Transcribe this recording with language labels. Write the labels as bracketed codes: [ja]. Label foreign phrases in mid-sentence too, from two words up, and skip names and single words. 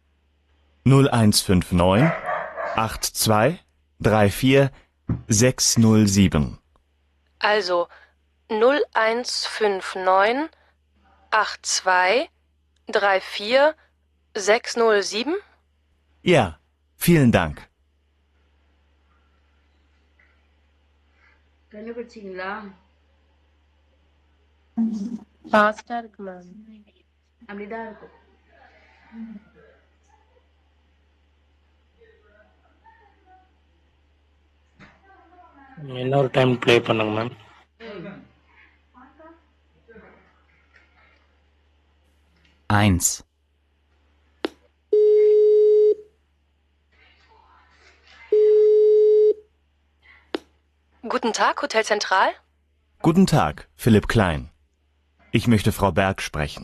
[de] 0159 82 34 607. Also 0159 82 34 607? Ja, vielen Dank. [ta] கண்டுபிடிச்சிங்களா? ஃபாஸ்டா இருக்கு மேம். அப்படிதான் இருக்கும். இன்னொரு [en] time play [ta] பண்ணுங்க மேம். [de] Eins. Guten Tag, Hotel Zentral. Guten Tag, Philipp Klein. Ich möchte Frau Berg sprechen.